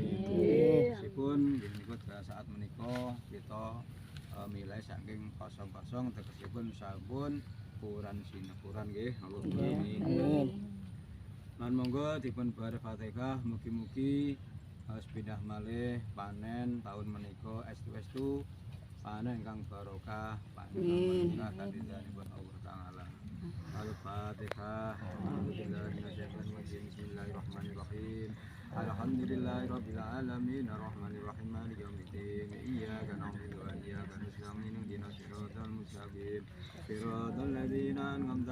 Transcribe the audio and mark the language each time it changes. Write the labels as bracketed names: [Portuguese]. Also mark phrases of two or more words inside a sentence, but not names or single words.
[Javanese] Sipun menika saat menika kita milih saking kosong-kosong tegesipun sampun puran sinepuran nggih. [Arabic] اللهم آمين. [Javanese] Lan monggo dipun bar Fatihah mugi-mugi pindah malih panen tahun menika estu-estu panen ingkang barokah panen kanthi-kanthi Allah taala. [Arabic] Al-Fatihah. Bismillahirrahmanirrahim. الحمد لله رب العالمين الرحمن الرحيم مالك يوم الدين إياك نعبد وإياك نستعين اهدنا الصراط المستقيم صراط الذين أنعمت